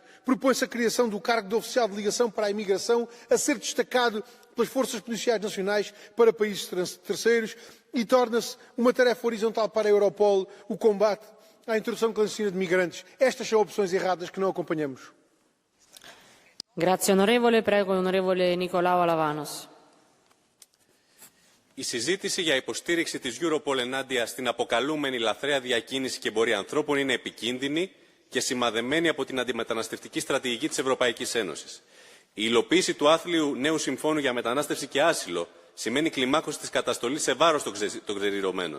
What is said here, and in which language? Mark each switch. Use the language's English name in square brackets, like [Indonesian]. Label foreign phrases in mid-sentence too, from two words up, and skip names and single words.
[Portuguese] Propõe-se a criação do cargo de oficial de ligação para a imigração, a ser destacado pelas forças policiais nacionais para países terceiros, e torna-se uma tarefa horizontal para a Europol o combate à introdução clandestina de migrantes. Estas são opções erradas que não acompanhamos. [Italian] Grazie onorevole. Prego onorevole Nicolau Alavanos. [Greek] Η συζήτηση για υποστήριξη της Europol ενάντια στην αποκαλούμενη λαθρέα διακίνηση και εμπορία ανθρώπων είναι επικίνδυνη και σημαδεμένη από την αντιμεταναστευτική στρατηγική της Ευρωπαϊκής Ένωσης. Η υλοποίηση του άθλιου νέου συμφώνου για μετανάστευση και άσυλο σημαίνει κλιμάκωση της καταστολής σε βάρος των ξεριρωμένων.